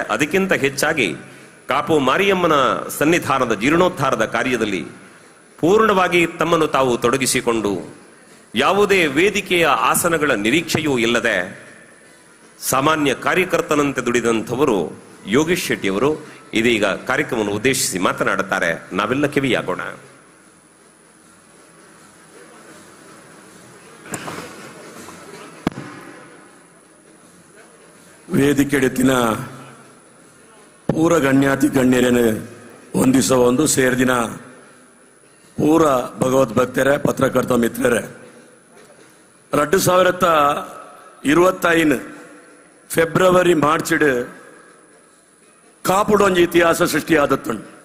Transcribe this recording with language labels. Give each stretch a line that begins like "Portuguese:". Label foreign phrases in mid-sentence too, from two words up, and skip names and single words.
Kannada: ಅದಕ್ಕಿಂತ ಹೆಚ್ಚಾಗಿ ಕಾಪು ಮಾರಿಯಮ್ಮನ ಸನ್ನಿಧಾನದ ಜೀರ್ಣೋದ್ಧಾರದ ಕಾರ್ಯದಲ್ಲಿ ಪೂರ್ಣವಾಗಿ ತಮ್ಮನ್ನು ತಾವು ತೊಡಗಿಸಿಕೊಂಡು ಯಾವುದೇ ವೇದಿಕೆಯ ಆಸನಗಳ ನಿರೀಕ್ಷೆಯೂ ಇಲ್ಲದೆ ಸಾಮಾನ್ಯ ಕಾರ್ಯಕರ್ತನಂತೆ ದುಡಿದಂಥವರು ಯೋಗೀಶ್ ಶೆಟ್ಟಿ ಅವರು ಇದೀಗ ಕಾರ್ಯಕ್ರಮವನ್ನು ಉದ್ದೇಶಿಸಿ ಮಾತನಾಡುತ್ತಾರೆ. ನಾವೆಲ್ಲ ಕಿವಿಯಾಗೋಣ.
Tulu: ವೇದಿಕೆಡೆತ್ತಿನ ಪೂರ ಗಣ್ಯಾತಿ ಗಣ್ಯರೇನು ಒಂದಿಸ ಒಂದು ಸೇರಿದಿನ ಪೂರ ಭಗವದ್ ಭಕ್ತರೇ ಪತ್ರಕರ್ತ ಮಿತ್ರರೇ 2025 ಫೆಬ್ರವರಿ ಮಾರ್ಚಿಡ್ ಕಾಪುಡೊಂಜಿ ಇತಿಹಾಸ ಸೃಷ್ಟಿಯಾದತ್ತುಂಡು.